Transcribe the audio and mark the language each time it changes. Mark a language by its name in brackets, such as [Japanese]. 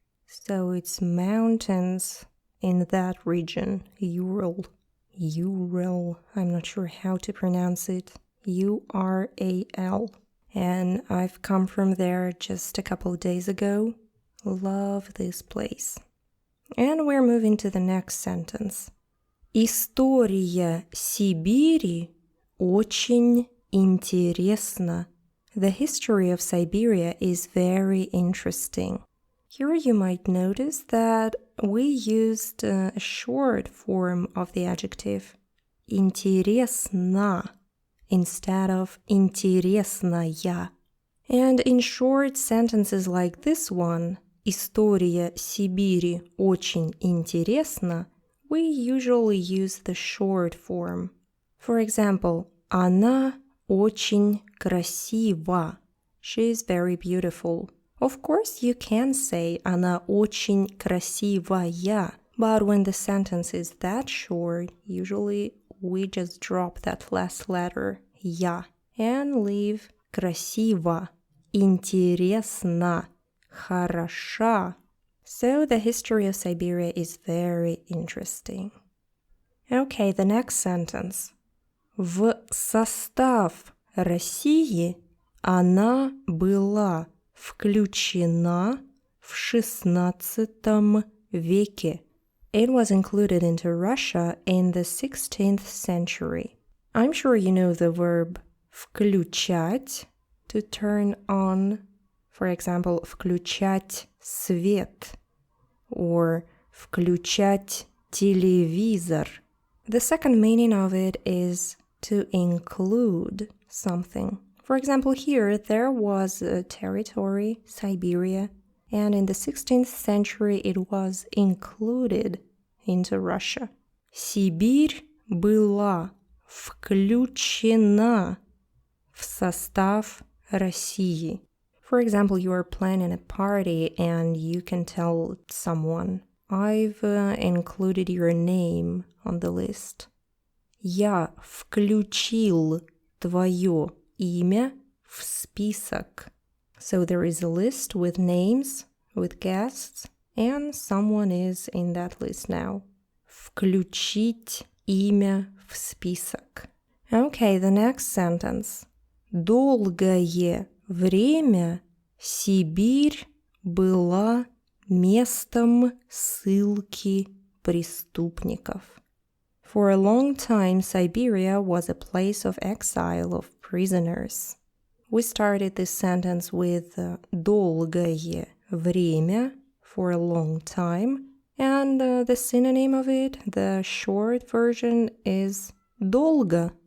[English] So it's mountains in that region, Ural. Ural, I'm not sure how to pronounce it. U-R-A-L. And I've come from there just a couple of days ago. Love this place. And we're moving to the next sentence. [Russian] История Сибири очень интересна. [English] The history of Siberia is very interesting. Here you might notice that we used a short form of the adjective интересна instead of интересная. And in short sentences like this one, [Russian] История Сибири очень интересна, [English] we usually use the short form. For example, [Russian] она очень красива. [English] She is very beautiful. Of course, you can say [Russian] она очень красивая, [English] but when the sentence is that short, usually we just drop that last letter, я, and leave красиво, интересно, хороша. So the history of Siberia is very interesting. Okay, the next sentence. [Russian] В состав России она была включена в XVI веке. [English] It was included into Russia in the 16th century. I'm sure you know the verb включать, to turn on. For example, [Russian] включать свет [English] or [Russian] включать телевизор. [English] The second meaning of it is to include something. For example, here there was a territory, Siberia, and in the 16th century it was included into Russia. [Russian] Сибирь была включена в состав России. [English] For example, you are planning a party and you can tell someone, I've included your name on the list. [Russian] Я включил твое имя в список. [English] So there is a list with names, with guests, and someone is in that list now. [Russian] Включить имя в список. [English] Okay, the next sentence. [Russian] Долгое время Сибирь была местом ссылки преступников. [English] For a long time, Siberia was a place of exile of prisoners. We started this sentence with [Russian] долгое время, [English] for a long time. And the synonym of it, the short version, is долго.